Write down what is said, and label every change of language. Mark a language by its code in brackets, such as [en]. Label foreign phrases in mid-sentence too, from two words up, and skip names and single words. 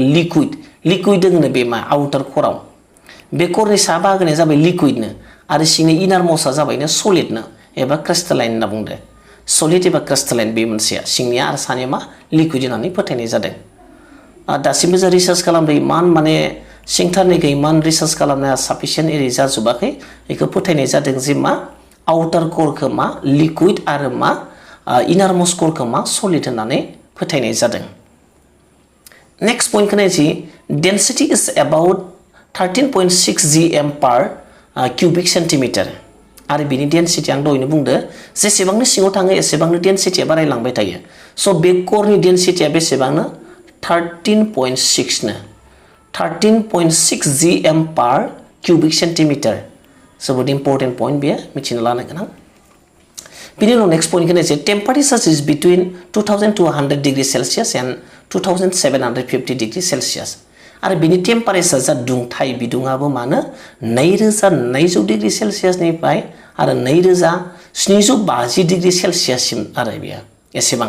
[brx] लिक्विड दोङो बे मा आउटार कोराव बे कोरनि सा बाहागोआ जाबाय लिक्विडनो आरो सिंनि इनारमोस्टआ जाबायनो सलिडनो एबा क्रिस्टालाइन होनना बुंदो सलिड एबा क्रिस्टालाइन बे मोनसेया सिंनिया आरो सानिया मा लिक्विड होननानै फोथायनाय जादों दासिमबो जों रिसार्च खालामदों इमान माने सिंथारनिखौ इमान रिसार्च खालामनाया साफिसियेन्ट एरि जाजोबाखै बेखौ फोथायनाय जादों जे मा आउटार कोरखौ मा लिक्विड आरो मा इनारमोस्ट कोरखौ मा सलिड होननानै फोथायनाय जादों नेक्स्ट पइन्टखौ नायनोसै [en] density is about 13.6 gm per cubic centimeter [brx] आरो बिनि डेन्सिटी आं दहायनो बुंदो जेसेबांनो सिङाव थाङो एसेबांनो डेन्सिटीया बारायलांबाय थायो स' बे कोरनि डेन्सिटीया बेसेबांनो 13.6 नो [en] 13.6 gm per cubic centimeter [brx] जोबोद [en] important point [brx] बेयो मिथिनो लानो गोनां बिनि उनाव नेक्स्ट पइन्टखौ नायनोसै [en] temperature is between 2200 degree Celsius and 2750 degree Celsius [brx] एन्ड 2750 डिग्री सेल्सियास आरो बिनि टेम्पारेचार जा दुंथाय बिदुङाबो मानो 2200 डिग्री सेल्सियासनिफ्राय आरो 2750 डिग्री सेल्सियाससिम आरो बेयो एसेबां